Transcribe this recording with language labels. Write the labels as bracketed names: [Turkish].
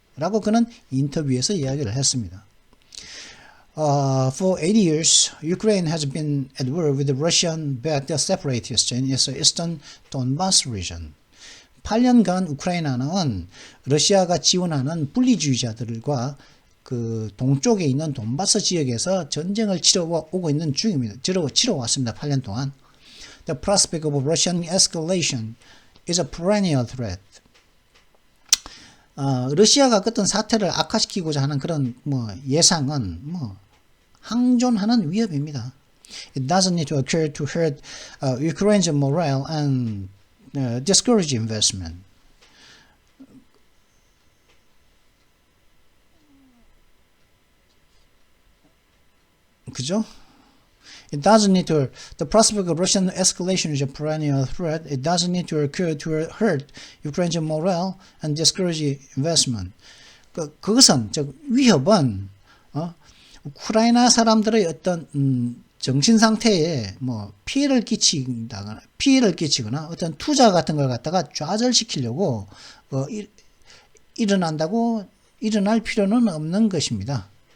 [Korean] 라고 그는 인터뷰에서 이야기를 했습니다. [English] For 80 years, Ukraine has been at war with the Russian-backed separatists in its eastern Donbas region. [Korean] 8년간 우크라이나는 러시아가 지원하는 분리주의자들과 그 동쪽에 있는 돈바스 지역에서 전쟁을 치러오고 있는 중입니다. 치러왔습니다. 8년 동안. [English] The prospect of Russian escalation is a perennial threat. [Korean] 러시아가 어떤 사태를 악화시키고자 하는 그런 예상은 항존하는 위협입니다. [English] It doesn't need to occur to hurt Ukraine's morale and discourage investment. [Korean] 그죠? [English] It doesn't need to. The prospect of Russian escalation is a perennial threat. It doesn't need to occur to hurt Ukraine's morale and discourage investment. [Korean] 그것은 즉 위협은 우크라이나 사람들의 어떤 정신 상태에 피해를 끼치거나 어떤 투자 같은 걸 갖다가 좌절시키려고 일어날 필요는 없는 것입니다.